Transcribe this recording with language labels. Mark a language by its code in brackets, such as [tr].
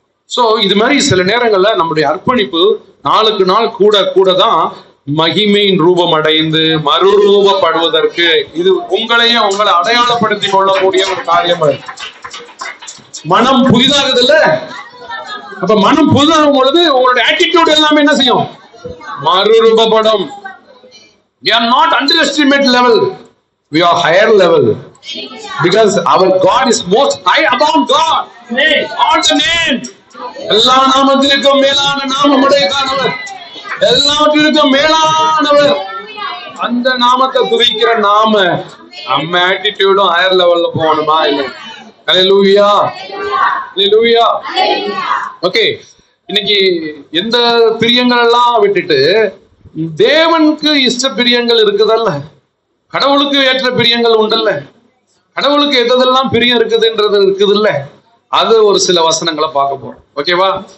[ta] So இது மாதிரி சில நேரங்கள்ல நம்முடைய அர்ப்பணிப்பு நாளுக்கு நாள் கூட கூட தான் மகிமையின் ரூபம் அடைந்து மறுரூபப்படுவதற்கு இது உங்களையே உங்களை அடையாளப்படுத்திக் கொள்ளக்கூடிய ஒரு காரியம். மனம் புதிதாகுது இல்ல? அப்ப மனம் புதிதாகும் பொழுது உங்களுடைய ஆட்டிடியூட் எல்லாமே என்ன செய்யும்? மறுரூபப்படும். [en] We are not underestimate level, we are higher level, because our God is most high above God. All the name, [ta] எல்லா நாமத்திற்கும் மேலான நாமம் உடையவர், எல்லாவற்றிற்கும் மேலானவர். அந்த நாமத்தை துதிக்கிற நாம நம்ம ஆட்டிடியூடும் ஹையர் லெவல்ல போகணுமா இல்லை? ஹல்லேலூயா, ஹல்லேலூயா. ஓகே, இன்னைக்கு எந்த பிரியங்கள் எல்லாம் விட்டுட்டு தேவனுக்கு இஷ்ட பிரியங்கள் இருக்குதல்ல, கடவுளுக்கு ஏற்ற பிரியங்கள் உண்டல்ல, கடவுளுக்கு எதெல்லாம் பிரியம் இருக்குதுன்றது இருக்குது இல்ல, அது ஒரு சில வசனங்களை பார்க்க போறோம். ஓகேவா?